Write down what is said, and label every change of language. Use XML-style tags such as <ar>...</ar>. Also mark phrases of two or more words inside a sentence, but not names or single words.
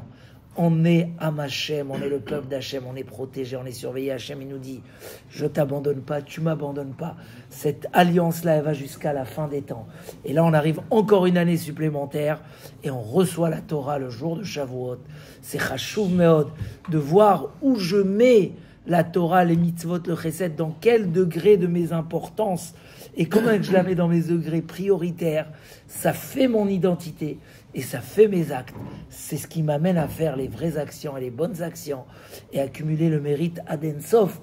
<fr>On est</fr> <he>עם השם,</he> <fr>on est le peuple d'Hachem, on est protégé, on est surveillé. Hachem, il nous dit, je t'abandonne pas, tu m'abandonnes pas. Cette alliance-là, elle va jusqu'à la fin des temps. Et là, on arrive encore une année supplémentaire et on reçoit la Torah le jour de Shavuot. C'est</fr> <he>חשוב מאוד</he> <fr>de voir où je mets la Torah, les mitzvot, le chesed, dans quel degré de mes importances et comment je la mets dans mes degrés prioritaires. Ça fait mon identité. Et ça fait mes actes. C'est ce qui m'amène à faire les vraies actions et les bonnes actions et accumuler le mérite</fr> <he>עד אין סוף.</he>